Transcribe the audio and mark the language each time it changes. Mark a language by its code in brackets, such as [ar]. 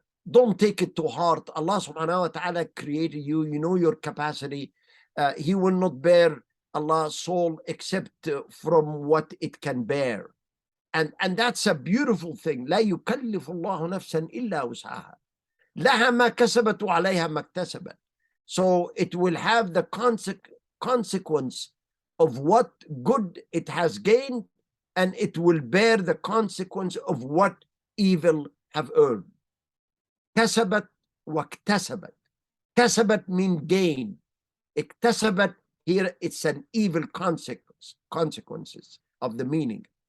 [en] don't take it to heart. Allah subhanahu wa ta'ala created you. You know your capacity. He will not bear Allah's soul except from what it can bear. And that's a beautiful thing. [ar] لا يكلف الله نفسا إلا وسعها. لها ما كسبت وعليها ما اكتسبت. [en] So it will have the consequence of what good it has gained, and it will bear the consequence of what evil have earned. [ar] كسبت واكتسبت. [en] كسبت mean gain. اكتسبت, here it's an evil consequences of the meaning.